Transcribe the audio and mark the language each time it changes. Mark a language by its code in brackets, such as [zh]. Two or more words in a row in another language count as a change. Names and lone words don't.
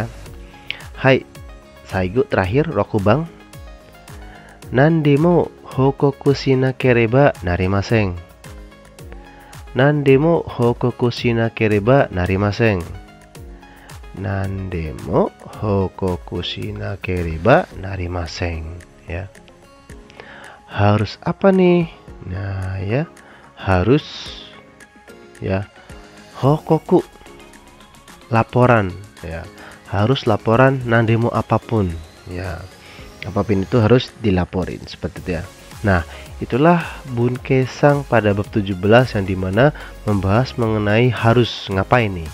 [ja] Hai, saigo terakhir, rokubang. 何でも報告しなければなりません. 何でも報告しなければなりません. 何でも報告しなければなりませんや. [id] Harus apa nih? Nah ya, harus ya hokoku, laporan ya. Harus laporan nandemo apapun ya. Apapun itu harus dilaporin seperti itu ya. Nah, itulah Bunkesang pada bab 17 yang dimana membahas mengenai harus ngapain nih.